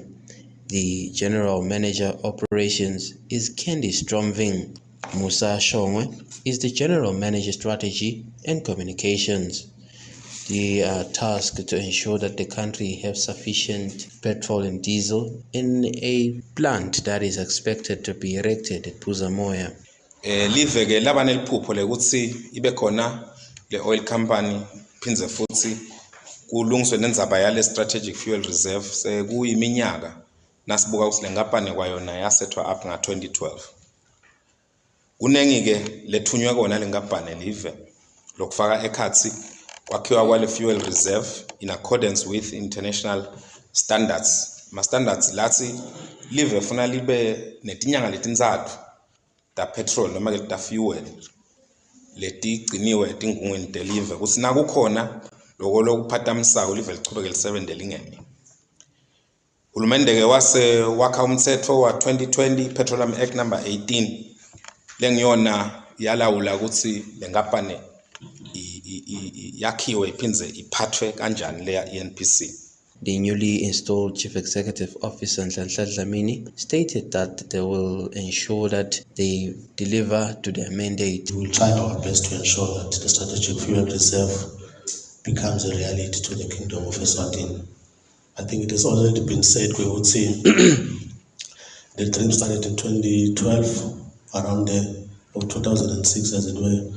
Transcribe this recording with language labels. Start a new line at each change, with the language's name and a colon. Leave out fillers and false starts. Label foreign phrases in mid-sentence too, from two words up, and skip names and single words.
English: The General Manager Operations is Candy Stromving. Musa Shongwe is the General Manager Strategy and Communications. They are tasked to ensure that the country has sufficient petrol and diesel in a plant that is expected to be erected at Buzamoya.
Swati: Live ke laba neliphupho lekuthi ibe khona le
English: oil company
Swati: phinze futhi kulungiswe nendzaba yale
English: strategic fuel reserve
Swati: sekuyiminyaka nasibuka ukuthi le nkampani kwayona yasethwa up nga-2012. Kunengi ke lethunywe kona le nkampani live lokufaka ekhathi kwakhiwa kwale
English: fuel reserve in accordance with international standards.
Swati: Ma standards lathi live funa libe netinyanga letintsatfu ta petrol noma ke ta fuel letigciniwe etingungweni telive kutsi nakukhona loko lokuphatamisako live lichubeke lisebente lingemi. Hulumende ke wakha umtsetfo wa 2020 Petroleum Act number 18 lengiyona yalawula ukuthi le nkampani yakhiwe iphindze iphathwe kanjani leya ENPC.
English: The newly installed Chief Executive Officer Nhlanhla Dlamini stated that they will ensure that they deliver to their mandate. We will try our best to ensure that the strategic fuel reserve becomes a reality to the Kingdom of Eswatini. I think it has already been said, we would say the dream started in 2012, around the 2006 as it were.